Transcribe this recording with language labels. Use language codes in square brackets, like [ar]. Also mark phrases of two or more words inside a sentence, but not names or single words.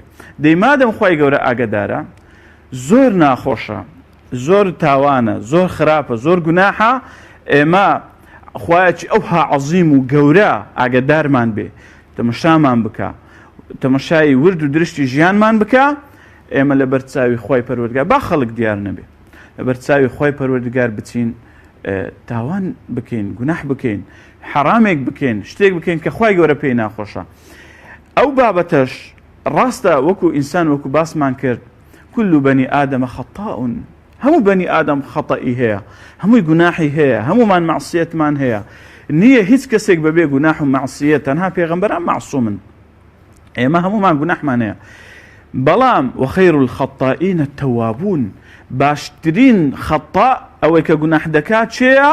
[ckb] دەیمادەم خوای گەورە ئاگادارە، زۆر ناخۆشە، زۆر تاوانە، زۆر خراپە، زۆر گوناحە، ئێمە خوایەکی ئەوها عەزیم و گەورە ئاگادارمان بێ، تەمەشامان بکە، تەمەشای ورد و درشتی ژیانمان بکە، ئێمە لە بەرچاوی خوای پەروەردگار با خەڵک دیار نەبێ، لە بەرچاوی خوای پەروەردگار بچین، تاوان بکەین، گوناح بکەین، حرامێک بکەین، شتێک بکەین کە خوای گەورە پێی ناخۆشە. ئەو بابەتەش ڕاستە وەکو ئینسان وەکو باسمان کرد، [ar] كل بني آدم خطاء، [ckb] هەموو [ar] بني آدم [ckb] خەتەئی هەیە، هەمووی گوناحی هەیە، هەموومان مەعسیەتمان هەیە، نییە هیچ کەسێک بەبێ گوناح و مەعسیەت، تەنها پێغەمبەران مەعسوومن، ئێمە هەموومان گوناحمان هەیە. بەڵام [ar] وخەیر الخەطائین التەوابون [ckb] باشترین خەطا ئەوەی کە گوناح دەکات چێە؟